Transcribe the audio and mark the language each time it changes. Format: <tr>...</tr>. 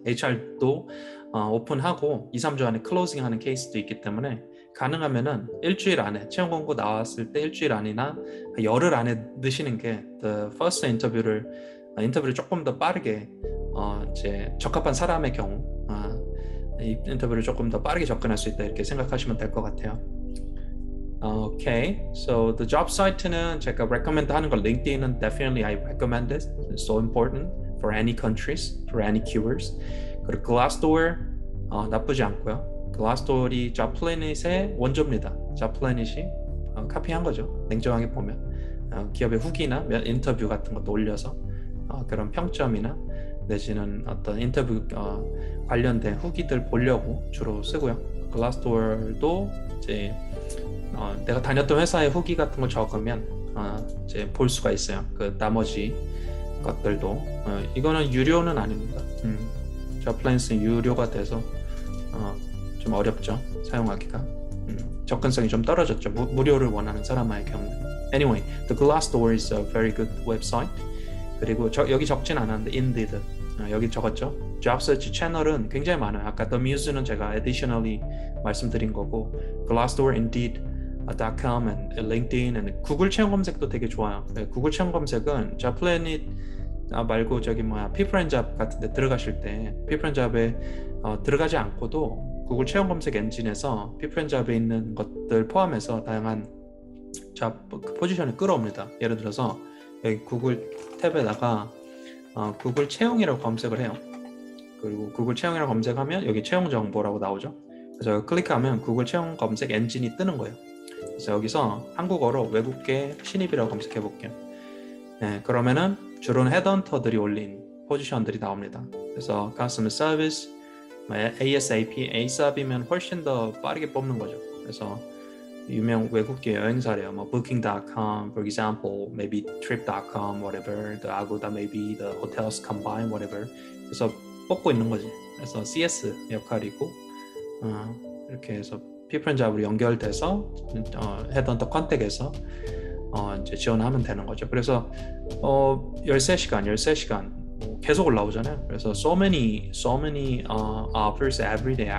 <ko>HR도 오픈하고 2-3주 안에 클로징하는 케이스도 있기 때문에 가능하면은 일주일 안에 채용 공고 나왔을 때 일주일 안이나 열흘 안에 넣으시는 게 the first 인터뷰를 조금 더 빠르게 이제 적합한 사람의 경우 이 인터뷰를 조금 더 빠르게 접근할 수 있다, 이렇게 생각하시면 될 것 같아요.</ko> <en>Okay, so the job site는 제가 recommend 하는 거, LinkedIn은 definitely I recommend it. It's so important for any countries, for any keywords.</en> <ko>그리고 Glassdoor 나쁘지 않고요. Glassdoor이 Jobplanet의 원조입니다. Jobplanet이 카피한 거죠. 냉정하게 보면 기업의 후기나 인터뷰 같은 것도 올려서 그런 평점이나 내지는 어떤 인터뷰 관련된 후기들 보려고 주로 쓰고요. Glassdoor도 이제 내가 다녔던 회사의 후기 같은 걸 적으면 이제 볼 수가 있어요. 그 나머지 것들도 이거는 유료는 아닙니다. Jobplanet 유료가 돼서 좀 어렵죠, 사용하기가. 접근성이 좀 떨어졌죠, 무료를 원하는 사람의 경우는.</ko> <en>Anyway, the Glassdoor is a very good website.</en> <ko>그리고 여기 적진 않았는데 Indeed 여기 적었죠. Job Search 채널은 굉장히 많아요. 아까 The Muse는 제가 additionally 말씀드린 거고, Glassdoor, Indeed.com, and LinkedIn, and 구글 채용 검색도 되게 좋아요. 구글 채용 검색은 Jobplanet 말고 People and Job 같은 데 들어가실 때 People and Job에 들어가지 않고도 구글 채용 검색 엔진에서 People and Job에 있는 것들 포함해서 다양한 포지션을 끌어옵니다. 예를 들어서 여기 구글 탭에다가 구글 채용이라고 검색을 해요. 그리고 구글 채용이라고 검색하면 여기 채용 정보라고 나오죠. 그래서 클릭하면 구글 채용 검색 엔진이 뜨는 거예요. 그래서 여기서 한국어로 외국계 신입이라고 검색해 볼게요. 네, 그러면은 주로는 헤드헌터들이 올린 포지션들이 나옵니다. 그래서 customer service, ASAP, ASAP이면 훨씬 더 빠르게 뽑는 거죠. 그래서 유명 외국계 여행사래요.</ko> <en>뭐 Booking.com, for example, maybe Trip.com, whatever, the Agoda, maybe the hotels combined, whatever.</en> <ko>그래서 뽑고 있는 거지. 그래서 CS 역할이고 이렇게 해서 people and job으로 연결돼서 헤드헌터 컨택에서 이제 지원하면 되는 거죠. 그래서 13시간 계속 올라오잖아요. 그래서</ko> <en>so many offers every day.</en>